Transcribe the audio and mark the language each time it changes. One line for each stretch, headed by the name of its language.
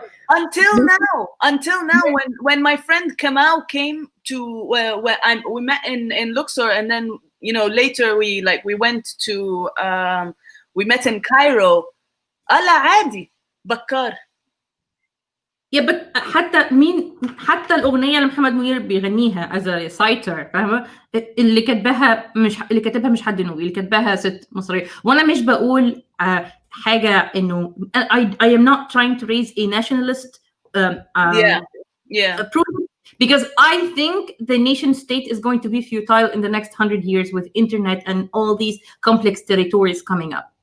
English: Until now, when my friend Kamal came to we met in Luxor, and then later we went to we met in Cairo.
Arabic: Allah عادي Bakar.
English: Yeah, but
Arabic: حتى الأغنية اللي محمد منير بيغنيها
English: as a citer،
Arabic: فاهمة؟ اللي كتبها مش حد نوبي، اللي كتبها ست مصرية. وأنا مش بقول حاجة إنه
English: I am not trying to raise a nationalist approach, because I think the nation state is going to be futile in the next 100 years with internet and all these complex territories coming up.